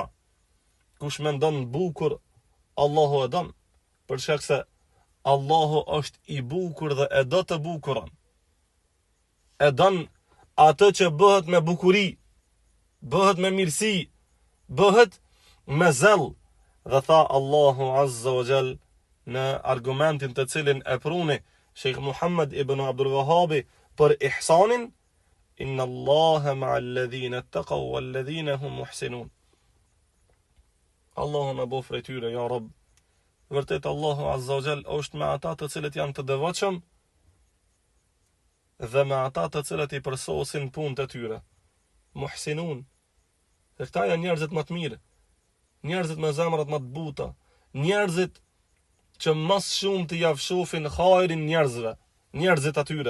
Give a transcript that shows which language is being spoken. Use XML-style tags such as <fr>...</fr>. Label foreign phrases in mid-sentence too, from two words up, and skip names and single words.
<sq>Kush mendon bukur, Allahu e don, për shkak se Allahu është i bukur dhe e do të bukuron. E don atë që bëhet me bukuri, bëhet me mirësi, bëhet me zell. Dhe tha Allahu</sq> <ar>عز وجل</ar> <sq>në argumentin të cilin e pruni Sheikh Muhammad ibn Abdul Wahhab për ihsanin,</sq> <ar>إن الله مع الذين اتقوا والذين هم محسنون.</ar> <sq>Allahu na bëf prej tyre,</sq> <ar>يا رب.</ar> <sq>Vërtet Allahu</sq> <ar>عز وجل</ar> <sq>është me ata të cilët janë të devotshëm dhe me ata të cilët i përsosin punët e tyre. Muhsinun. Dhe këta janë njerëzit më të mirë, njerëzit me zemrat më të buta, njerëzit që mas shumë të javshofin hajrin njerëzve, njerëzit atyre,</sq>